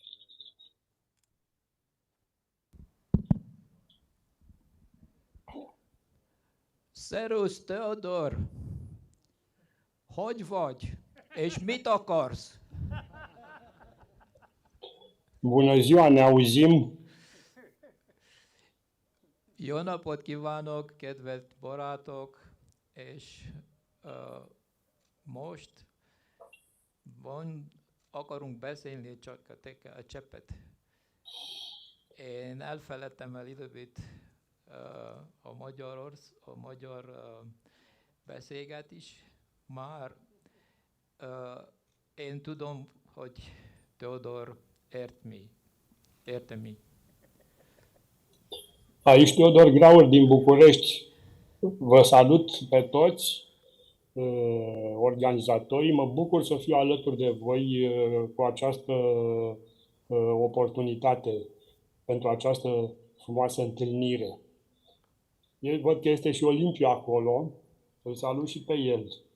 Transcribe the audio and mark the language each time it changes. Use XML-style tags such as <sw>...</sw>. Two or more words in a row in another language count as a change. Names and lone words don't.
<hu>Szerusz, Teodor! Hogy vagy? És mit akarsz?</hu> <ro>Bună ziua, ne auzim?</ro> <hu>Jó napot kívánok, kedves barátok! És most akarunk beszélni csak a cseppet. Én elfeledtem el időbit a magyar beszélget is. Már én tudom, hogy Teodor érte mi.</hu> <ro>Aici Teodor Graur din București. Vă salut pe toți organizatorii. Mă bucur să fiu alături de voi cu această oportunitate. pentru această frumoasă întâlnire. Eu văd că este și Olimpiu acolo, îl salut și pe el.</ro>